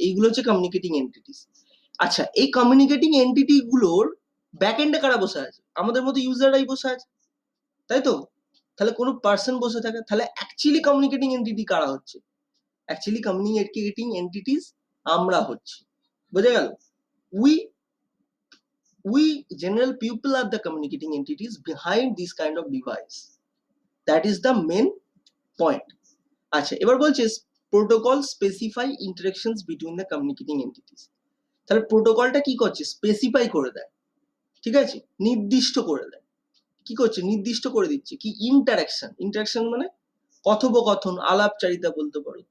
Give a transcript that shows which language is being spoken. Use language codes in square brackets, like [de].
[bn] এইগুলো হচ্ছে communicating entities. আচ্ছা, এই কমিউনিকেটিং এন্টিটি গুলোর ব্যাকএন্ডে কারা বসে আছে? আমাদের মতো ইউজাররাই বসে আছে, তাই তো? তাহলে কোনো পার্সন বসে থাকে, তাহলে অ্যাকচুয়ালি কমিউনিকেটিং এন্টিটি কারা হচ্ছে? অ্যাকচুয়ালি কমিউনিকেটিং এন্টিটিস আমরা হচ্ছি। বোঝা গেল? [en] we general people are the communicating entities behind this kind of device. That is the main point. [bn] আচ্ছা, এবার বলছে [en] Protocol specify interactions between the communicating entities. [bn] তাহলে প্রোটোকলটা কি করছে? স্পেসিফাই করে দেয়, ঠিক আছে, নির্দিষ্ট করে দেয়। কি করছে? নির্দিষ্ট করে দিচ্ছে কি? ইন্টারাকশন। ইন্টারাকশন মানে কথোপকথন, আলাপচারিতা বলতে পারো।